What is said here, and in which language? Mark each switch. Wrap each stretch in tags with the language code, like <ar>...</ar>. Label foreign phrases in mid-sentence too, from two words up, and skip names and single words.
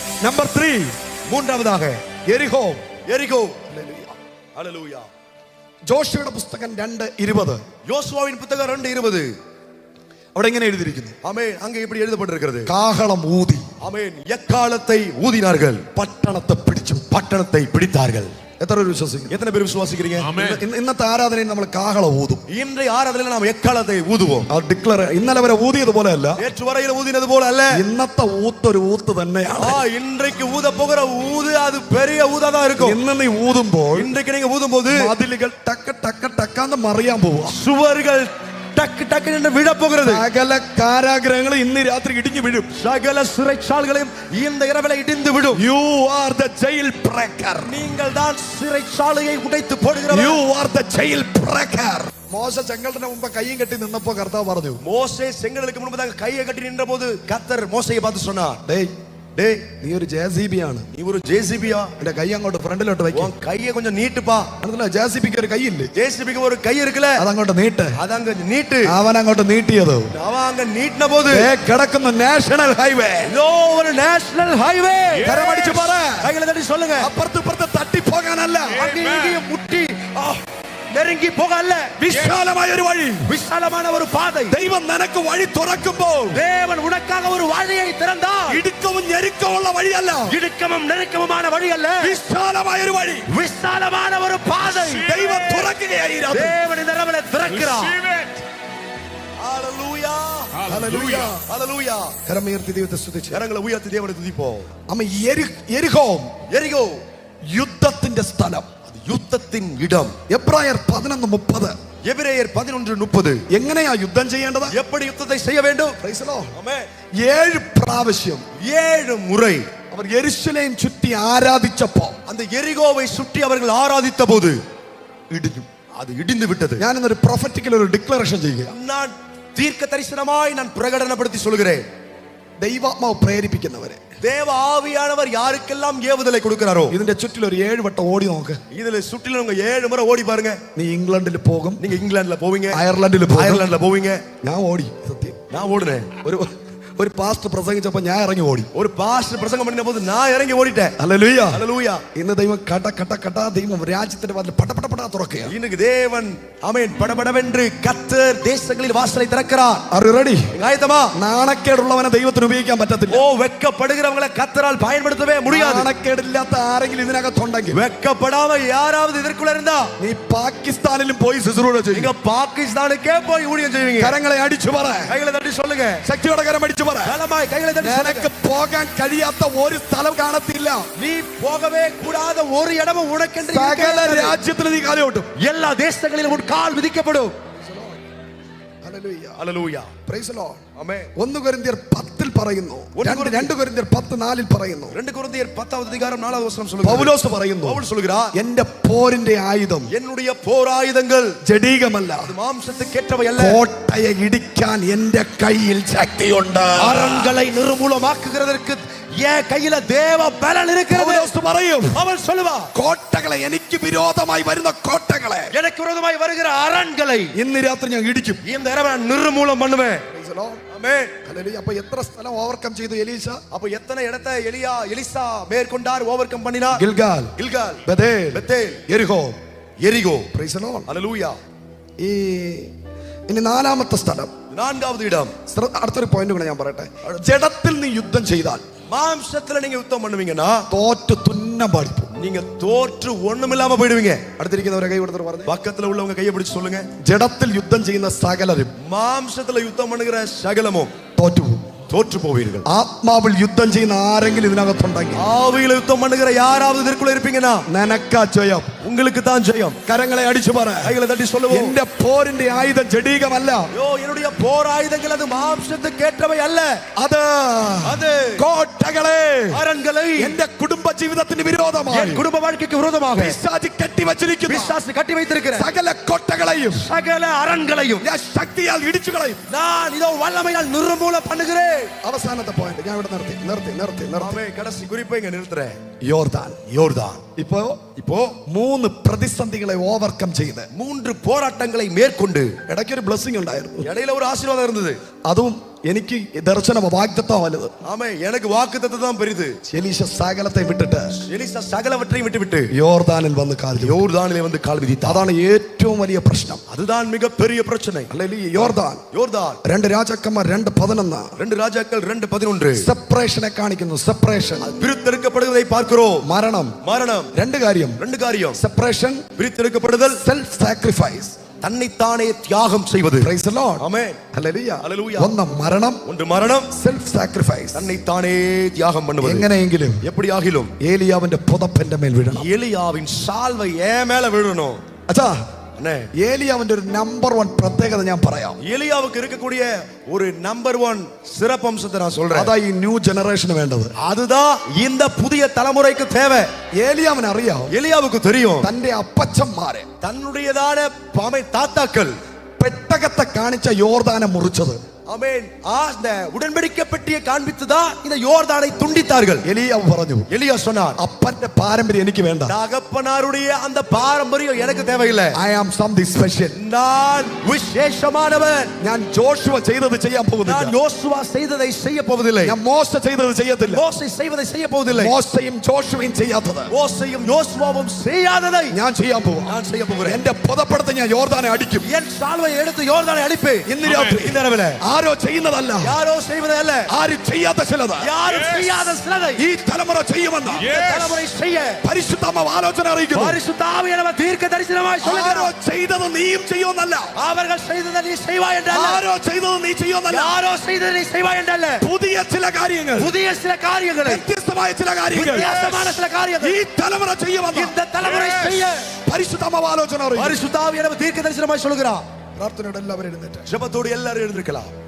<ml>നമ്പർ 3, മൂന്നാമதாக എരിഹോ.</ml> <ta>எரிகோ. ஹல்லேலூயா.</ta> <ml>ജോഷുവയുടെ പുസ്തകം 2:20.</ml> <ta>யோசுவாவின் புத்தகம் 2:20.</ta> <ml>അവിടെ ഇങ്ങനെ എഴുതിയിരിക്കുന്നു.</ml> <ta>ஆமென். அங்கே இப்படி எழுதப்பட்டிருக்கிறது.</ta> <ml>കാഹളം ഊതി.</ml> <ta>ஆமென். எக்காலத்தை ஊதினார்கள்,</ta> <ml>പട്ടണത്തെ പിടിച്ചു.</ml> <ta>பட்டணத்தை பிடித்தார்கள்.</ta> <ml>എത്ര പേര് വിശ്വസിക്കുന്നു?</ml> <ta>எத்தனை பேர் விசுவாசிக்கிறீங்க?</ta> <ml>ഇന്നത്തെ ആരാധനയിൽ നമ്മൾ കാഹളം ഊതും.</ml> <ta>இன்றைய ஆராதனையில் நாம் எக்காலத்தை ஊதுவோம்.</ta> <ml>ഡിക്ലർ ഇന്നലെ വരെ ഊതിയത് പോലെ അല്ല,</ml> <ta>நேற்று வரையில் ஊதினது போல அல்ல.</ta> <ml>ഇന്നത്തെ ഊത്തൊരു ഊത്ത് തന്നെയാണ്.</ml> <ta>இன்றைக்கு ஊத போகிற ஊது அது பெரிய ஊதா தான் இருக்கும்.</ta> <ml>ഇന്ന് നീ ഊതുമ്പോൾ,</ml> <ta>இன்றைக்கு நீங்க ஊதும்போது</ta> <ml>മതിലുകൾ ടക്ക് ടക്ക് ടക്കാന്ന് മറിയാൻ പോവുക.</ml> <ta>சுவர்கள் டக்கு டக்கு என்று விழ போகிறது.</ta> <ml>സകല കാരാഗ്രഹങ്ങളും ഇന്ന് രാത്രി ഇടിഞ്ഞു വീഴും.</ml> <ta>சகல சிறைச்சாலைகளையும் இந்த இரவில இடிந்து விடும்.</ta> <en>You are the jail breaker.</en> <ta>நீங்கள் தான் சிறைச்சாலையை உடைத்து போடுகிறவர்.</ta> <en>You are the jail breaker.</en> <ml>മോശ ചെങ്കടലിന് മുമ്പ് കൈയും കെട്ടി നിന്നപ്പോൾ കർത്താവ് പറഞ്ഞു,</ml> <ta>மோசே செங்கடலுக்கு முன்பதாக கையை கட்டி நின்றபோது கர்த்தர் மோசேயை பார்த்து சொன்னார், டேய் டேய்</ta> <ml>നീ ഒരു ജെസിബി ആണ്,</ml> <ta>நீ ஒரு ஜேசிபியா,</ta> <ml>എന്റെ കൈ അങ്ങോട്ട് ഫ്രണ്ടിലോട്ട് വെക്ക്.</ml> <ta>உன் கையை கொஞ்சம் நீட்டுப்பா.</ta> <ml>മനസ്സിലായോ? ജെസിബിക്ക് ഒരു കൈയില്ലേ?</ml> <ta>ஜேசிபிக்கு ஒரு கை இருக்குல,</ta> <ml>അതങ്ങോട്ട് നീട്ട്.</ml> <ta>அதாங்க நீட்டு.</ta> <ml>അവൻ അങ്ങോട്ട് നീട്ടിയത്</ml> <ta>அவன் அங்க நீட்டின போது</ta> <ml>കിടക്കുന്ന</ml> <en>national highway,</en> <ta>இதோ ஒரு</ta> <en>national highway.</en> <ml>കരമടിച്ചു പറ,</ml> <ta>கைகளை தட்டி சொல்லுங்க.</ta> <ml>അപ്പുറത്ത് ഇപ്പുറത്ത് തട്ടിപ്പോകാനല്ല,</ml> <ta>அங்கேயும் முட்டி நெருங்கி போக அல்ல,</ta> <ml>വിശാലമായ ഒരു വഴി,</ml> <ta>விசாலமான ஒரு பாதை.</ta> <ml>ദൈവം നിനക്ക് വഴി തുറക്കുമ്പോൾ</ml> <ta>தேவன் உனக்காக ஒரு வழியை திறந்தார்.</ta> <ml>ഇടുക്കവും ഞെരുക്കമുള്ള വഴിയല്ല,</ml> <ta>இடுக்கமும் நெருக்கமுமான வழி அல்ல,</ta> <ml>വിശാലമായ ഒരു വഴി,</ml> <ta>விசாலமான ஒரு பாதை</ta> <ml>ദൈവം തുറക്കുകയായി.</ml> <ta>தேவன் இந்த இரவிலே திறக்கிறார்.</ta> <ml>ഹല്ലേലൂയ, ഹല്ലേലൂയ, ഹല്ലേലൂയ. കരമുയർത്തി ദൈവത്തെ സ്തുതിച്ച് കരങ്ങളെ ഉയർത്തി ദൈവത്തെ തുതിப்போம். അമ്മ എരിഹോ,</ml> <ta>எரிகோ</ta> <ml>യുദ്ധത്തിന്റെ സ്ഥലം,</ml> <ta>யுத்தத்தின் இடம்.</ta> <ml>എബ്രായർ 11:30.</ml> <ta>எபிரேயர் 11:30.</ta> <ml>എങ്ങനെയാ യുദ്ധം ചെയ്യേണ്ടത്?</ml> <ta>எப்படி யுத்தத்தை செய்ய வேண்டும்?</ta> <en>Praise the Lord.</en> <ta>ஆமென்.</ta> <ml>7 പ്രാവശ്യം</ml> <ta>7 മുறை</ta> <ml>അവർ യെരൂശലേം ചുറ്റി ആരാധിച്ചപ്പോൾ,</ml> <ta>அந்த எரிகோவை சுற்றி அவர்கள் ஆராதித்த போது இடிஞ்சு, அது இடிந்து விட்டது.</ta> <ml>ഞാൻ ഇന്നൊരു പ്രൊഫറ്റിക്കൽ ഒരു ഡിക്ലറേഷൻ ചെയ്യുക.</ml> <ta>நான் தீர்க்க தரிசனமாய் நான் பிரகடனப்படுத்தி சொல்கிறேன்.</ta> <ml>ദൈവാത്മാവ് പ്രേരിപ്പിക്കുന്നവരെ,</ml> <ta>தேவ ஆவியானவர் யாருக்கெல்லாம் ஏவுதலை கொடுக்கிறாரோ,</ta> <ml>ഇതിന്റെ ചുറ്റിൽ ഒരു 7 വട്ടം ഓടി നോക്ക്.</ml> <ta>இதுல சுற்றிலும் உங்க 7 முறை ஓடி பாருங்க.</ta> <ml>നീ ഇംഗ്ലണ്ടിൽ പോകും,</ml> <ta>நீங்க இங்கிலாந்துல போவீங்க,</ta> <ml>അയർലൻഡിൽ</ml> <ta>போவீங்க.</ta> <ml>ഞാൻ ഓടി, സത്യം</ml> <ta>நான் ஓடுனேன்.</ta> <ml>ഒരു പാസ്റ്റർ പ്രസംഗിച്ചപ്പോൾ ഞാൻ ഇറങ്ങി ഓടി.</ml> <ta>ஒரு பாஸ்டர் பிரசங்கம் பண்ணின போது நான் இறங்கி ஓடிட்டேன்.</ta> <ml>ഹല്ലേലൂയ,</ml> <ta>ஹல்லேலூயா.</ta> <ml>ഇന്ന് ദൈവം കട ദൈവം രാജ്യത്തിന്റെ വാതിൽ പടപട തുറക്കുകയാണ്.</ml> <ta>இன்னைக்கு தேவன் ஆமென் படபடவென்று கர்த்தர் தேசங்களில் வாசலை திறக்கிறார்.</ta> <en>Are you ready?</en> <ta>ஆயத்தமா?</ta> <ml>നാണക്കേടുള്ളവനെ ദൈവത്തിന് ഉപയോഗിക്കാൻ പറ്റത്തില്ല.</ml> <ta>ஓ வெட்கப்படுகிறவங்களை கர்த்தரால் பயன்படுத்தவே முடியாது.</ta> <ml>നാണക്കേടില്ലാത്ത ആരെങ്കിലും ഇതിനകത്തുണ്ടെങ്കിൽ,</ml> <ta>வெட்கப்படாம யாராவது இதற்குள்ள இருந்தா,</ta> <ml>നീ പാകിസ്ഥാനിലും പോയി ശുശ്രൂഷ ചെയ്യും.</ml> <ta>நீங்க பாகிஸ்தானுக்கே போய் ஊழியம் செய்வீங்க.</ta> <ml>കരങ്ങളെ അടിച്ചു പറ,</ml> <ta>கைகளை தட்டி சொல்லுங்க.</ta> <ml>ശക്തിയോടെ കരം അടിച്ചു പറ.</ml> <ta>பலமாய் கைகளை தட்டி சொல்லுங்க.</ta> <ml>നിനക്ക് പോകാൻ കഴിയാത്ത ഒരു സ്ഥലം കാണത്തില്ല.</ml> <ta>நீ போகவே கூடாத ஒரு இடமும் உனக்கென்று</ta> <ml>സകല രാജ്യത്തിൽ നീ കാലോട്ടും.</ml> <ta>எல்லா தேசங்களிலும் உன் கால் விதிக்கப்படும்.</ta> <ml>ഹല്ലേലൂയ,</ml> <ta>ஹல்லேலூயா.</ta> <en>Praise the Lord.</en> <ml>ആമേൻ. 1 കൊരിന്ത്യർ 10 പറയുന്നു, 2 കൊരിന്ത്യർ 10:4 പറയുന്നു,</ml> <ta>2 கொரிந்தியர் 10:4 சொல்லுங்க.</ta> <ml>പൗലോസ് പറയുന്നു,</ml> <ta>பவுல் சொல்கிறார்,</ta> <ml>എന്റെ പോരിന്റെ ആയുധം</ml> <ta>என்னுடைய போர் ஆயுதங்கள்</ta> <ml>ജഡീകമല്ല,</ml> <ta>அது மாம்சத்துக்கேற்றவை அல்ல,</ta> <ml>കോട്ടയെ ഇടിക്കാൻ എന്റെ കയ്യിൽ ശക്തിയുണ്ട്.</ml> <ta>அரண்களை நிர்மூலமாக்குகிறதற்கு என் கையில தேவ பலன் இருக்கிறது.</ta> <ml>പൗലോസ് പറയും,</ml> <ta>அவன் சொல்லுவா,</ta> <ml>കോട്ടകളെ, എനിക്ക് വിരോധമായി വരുന്ന കോട്ടകളെ,</ml> <ta>எனக்கு விரோதமாய் வருகிற அரண்களை</ta> <ml>ഇന്ന് രാത്രി ഞാൻ ഇടിക്കും.</ml> <ta>இந்த இரவை நான் நிர்மூலம் பண்ணுவேன். ஆமென்.</ta> <ml>ഹല്ലേലൂയ. അപ്പോൾ എത്ര സ്ഥലം ഓവർകം ചെയ്തു എലീശ?</ml> <ta>அப்ப எத்தனை இடத்தை எலிசா மேற்கொண்டார், ஓவர்கம் பண்ணினார்?</ta> <ml>ഗിൽഗാൽ, ബഥേൽ, യെരിഹോ,</ml> <ta>எரிகோ.</ta> <en>Praise the Lord.</en> <ta>ஹல்லேலூயா.</ta> <ml>ഇനി 4ാമത്തെ സ്ഥലം,</ml> <ta>4வது இடம்.</ta> <ml>അടുത്തൊരു പോയിന്റ് കൂടെ ഞാൻ പറയട്ടെ. ജഡത്തിൽ നീ യുദ്ധം ചെയ്താൽ,</ml> <ta>மாம்சத்துல நீங்க யுத்தம் பண்ணுவீங்கன்னா</ta> <ml>തോറ്റ് തുന്നം പാടിപ്പോ,</ml> <ta>நீங்க தோற்று ஒண்ணுமில்லாம போயிடுவீங்க.</ta> <ml>അടുത്തിരിക്കുന്നവരെ കൈ കൊടുത്തിട്ട് പറഞ്ഞു,</ml> <ta>பக்கத்துல உள்ளவங்க கையை பிடிச்சு சொல்லுங்க,</ta> <ml>ജഡത്തിൽ യുദ്ധം ചെയ്യുന്ന സകലരും,</ml> <ta>மாம்சத்துல யுத்தம் பண்ணுகிற சகலமும்</ta> <ml>തോറ്റുപോകും.</ml> <ta>தோற்று போவீர்கள்.</ta> <ml>ആത്മാവിൽ യുദ്ധം ചെയ്യുന്ന ആരെങ്കിലും ഇതിനകത്തുണ്ടെങ്കിൽ,</ml> <ta>ஆவியில யுத்தம் பண்ணுகிற யாராவது இதற்குள்ள இருப்பீங்கன்னா</ta> <ml>നിനക്കാ ജയം.</ml> <ta>உங்களுக்கு தான் ஜெயம்.</ta> <ml>കരങ്ങളെ അടിച്ചു പറ,</ml> <ta>கைகளை தட்டி சொல்லுவோம்,</ta> <ml>എന്റെ പോരിന്റെ ആയുധം ജഡീകമല്ല,</ml> <ta>ஐயோ என்னுடைய போர் ஆயுதங்கள் அது மாம்சத்துக்கு ஏற்றவை அல்ல,</ta> <ml>അത് കോട്ടകളെ,</ml> <ta>அரண்களை</ta> <ml>എന്റെ കുടുംബ ജീവിതത്തിന് വിരോധമായി,</ml> <ta>என் குடும்ப வாழ்க்கைக்கு விரோதமாக</ta> <ml>പിശാച് കെട്ടിവച്ചിരിക്കുന്ന</ml> <ta>பிசாசு கட்டி வைத்திருக்கிற</ta> <ml>സകല കോട്ടകളെയും</ml> <ta>சகல அரண்களையும்</ta> <ml>ഞാൻ ശക്തിയാൽ ഇടിച്ചു കളയും.</ml> <ta>நான் இதோ வல்லமையால் நிர்மூலம் பண்ணுகிறேன்.</ta> <ml>അവസാനത്തെ പോയിന്റ് ഞാൻ ഇവിടെ നിർത്തി.</ml> <ta>ஆமென். கடைசி குறிப்பை இங்க நிறுத்துறேன்.</ta> <ml>യോർദാൻ. இப்போ 3 പ്രതിസന്ധികളെ ഓവർകം ചെയ്ത്</ml> <ta>3 போராட்டங்களை மேற்கொண்டு</ta> <ml>ഇടയ്ക്കൊരു ബ്ലെസ്സിംഗ് ഉണ്ടായിരുന്നു,</ml> <ta>இடையில ஒரு ஆசீர்வாதம் இருந்தது.</ta> <ml>അതും എനിക്ക് ദർശനം വാഗ്ദത്തം വലുത്.</ml> <ta>ஆமே எனக்கு வாக்குத்தத்தம் தான் பெரிது.</ta> <ml>എലീശ സകലത്തെ വിട്ടിട്ട്</ml> <ta>எலிசா சகலவற்றையும் விட்டு</ta> <ml>യോർദാനിൽ വന്ന് കാൽ ചുമത്തി.</ml> <ta>யோர்தானிலே வந்து கால் விதித்தார்.</ta> <ml>അതാണ് ഏറ്റവും വലിയ പ്രശ്നം.</ml> <ta>அதுதான் மிகப்பெரிய பிரச்சனை.</ta> <ml>അല്ലെങ്കിൽ യോർദാൻ</ml> <ta>யோர்தான்</ta> <ml>2 രാജാക്കന്മാർ 2:11</ml> <ta>2 ராஜாக்கள் 2:11</ta> <ml>സെപ്പറേഷനെ കാണിക്കുന്നു. സെപ്പറേഷൻ,</ml> <ta>பிரித்தெடுக்கப்படுவதை பார்க்கிறோம்.</ta> <ml>മരണം.</ml> <ta>மரணம்</ta> <ml>രണ്ട് കാര്യം.</ml> <ta>காரியம்.</ta> <ml>സെപ്പറേഷൻ,</ml> <ta>பிரித்தெடுக்கப்படுதல்,</ta> <en>self sacrifice.</en> <ta>தன்னைத்தானே தியாகம் செய்வது.</ta> <en>Praise the Lord.</en> <ta>ஆமென்.</ta> <ml>ഹല്ലേലൂയ. ഹല്ലേലൂയ. ഒന്ന് മരണം,</ml> <ta>ஒன்று மரணம்,</ta> <en>self sacrifice.</en> <ta>தன்னைத்தானே தியாகம் பண்ணுவது.</ta> <ml>എങ്ങനെയെങ്കിലും</ml> <ta>எப்படி ஆகிலும்</ta> <ml>ഏലിയാവിന്റെ പുതപ്പെന്റെ മേൽ വീഴണം.</ml> <ta>எலியாவின் சால்வை ஏன் மேல விழணும்.</ta> <ml>അച്ഛാ,</ml> <ta>அண்ணே,</ta> <ml>ഏലിയാവിന്റെ ഒരു നമ്പർ 1 പ്രത്യേകത ഞാൻ പറയാം.</ml> <ta>எலியாவுக்கு இருக்கக்கூடிய ஒரு நம்பர் 1 சிறப்பம்சத்தை நான் சொல்றேன்.</ta> <ml>അതാ ഈ</ml> <en>new generation</en> <ml>വേണ്ടത്.</ml> <ta>அதுதான் இந்த புதிய தலைமுறைக்கு தேவை.</ta> <ml>ഏലിയാവിന് അറിയാം</ml> <ta>எலியாவுக்கு தெரியும்</ta> <ml>തന്റെ അപ്പച്ചന്മാരെ</ml> <ta>தன்னுடையதான தாத்தாக்கள்</ta> <ml>പെട്ടകത്തെ കാണിച്ച യോർദാനെ മുറിച്ചത്.</ml> <ta>ஆமென். அந்த உடன்படிக்கை பெட்டியை காண்பித்துதான் இந்த யோர்தானை துண்டித்தார்கள்.</ta> <ml>എലിയാവ് പറഞ്ഞു,</ml> <ta>எலியா சொன்னார்,</ta> <ml>അപ്പന്റെ പാരമ്പര്യം എനിക്ക് വേണ്ട.</ml> <ta>தகப்பனாருடைய அந்த பாரம்பரியம் எனக்கு தேவையில்லை.</ta> <en>I am something special.</en> <ta>நான் விசேஷமானவன்.</ta> <ml>ഞാൻ ജോഷുവ ചെയ്തത് ചെയ്യാൻ</ml> <ta>நான்</ta> <ml>പോകുന്നില്ല.</ml> <ta>யோசுவா செய்ததை செய்ய போவதில்லை.</ta> <ml>ഞാൻ മോശ ചെയ്തത് ചെയ്യത്തില്ല.</ml> <ta>மோசே செய்வதை செய்ய போவதில்லை.</ta> <ml>മോശയും ജോഷുവയും ചെയ്യാത്തത്</ml> <ta>மோசேயும் யோசுவாவும் செய்யாததை</ta> <ml>ഞാൻ ചെയ്യാൻ പോവാ.</ml> <ta>நான் செய்ய போகிறேன்.</ta> <ml>എന്റെ പുതപ്പെടുത്ത് ഞാൻ യോർദാനെ അടിക്കും.</ml> <ta>என் சால்வை எடுத்து யோர்தானை அடிப்பேன்.</ta> <ml>ഇന്ന് രാത്രി</ml> <ta>இந்த இரவிலே</ta> <ml>ആരോ ചെയ്യുന്നതല്ല,</ml> <ta>யாரோ செய்வதை அல்ல,</ta> <ml>ആരും ചെയ്യാത്ത ചിലത്</ml> <ta>யாரும் செய்யாத சிலதை</ta> <ml>ഈ തലമുറ ചെയ്യുമെന്ന്</ml> <ta>இந்த தலைமுறை செய்ய</ta> <ml>പരിശുദ്ധാത്മാവ് ആലോചന അറിയിക്കുന്നു.</ml> <ta>பரிசுத்த ஆவியானவர் தீர்க்க தரிசனமாய்</ta> <ml>ആരോ</ml> <ta>சொல்லுகிறார்.</ta> <ml>ചെയ്തത് നീയും ചെയ്യുമെന്നല്ല,</ml> <ta>அவர்கள் செய்ததை நீ செய்வாய் என்றல்ல,</ta> <ml>ആരോ ചെയ്തത് നീ ചെയ്യുമെന്നല്ല,</ml> <ta>யாரோ செய்ததை நீ செய்வாய் என்றல்ல,</ta> <ml>പുതിയ ചില കാര്യങ്ങൾ,</ml> <ta>புதிய சில காரியங்களை,</ta> <ml>വ്യത്യസ്തമായ ചില കാര്യങ്ങൾ</ml> <ta>வித்தியாசமான சில காரியங்களை</ta> <ml>ഈ തലമുറ ചെയ്യുമെന്ന്</ml> <ta>இந்த தலைமுறை செய்ய</ta> <ml>പരിശുദ്ധാത്മാവ് ആലോചന അറിയിക്കുന്നു.</ml> <ta>பரிசுத்த ஆவியானவர் தீர்க்க தரிசனமாய் சொல்லுகிறார்.</ta> <ml>പ്രാർത്ഥനയോടെ എല്ലാവരും എഴുന്നേറ്റ്</ml> <ta>ஜெபத்தோடு எல்லாரும் எழுந்திருக்கலாம்.</ta>